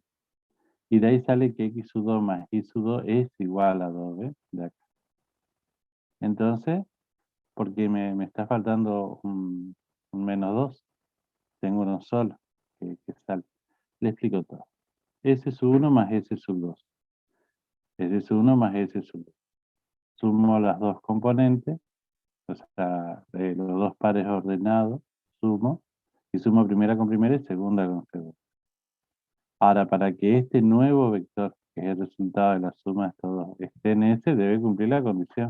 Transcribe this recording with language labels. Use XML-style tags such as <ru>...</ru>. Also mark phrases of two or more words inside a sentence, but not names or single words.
<es>Y de ahí sale que x sub 2 más y sub 2 es igual a 2, ¿ves? De acá. Entonces, porque me está faltando un menos 2, tengo uno solo que sale. Le explico todo. S sub 1 más S sub 2. S sub 1 más S sub 2. Sumo las dos componentes, o sea, los dos pares ordenados, sumo, y sumo primera con primera y segunda con segunda. Ahora, para que este nuevo vector, que es el resultado de la suma de estos dos, esté en S, debe cumplir la condición.</es>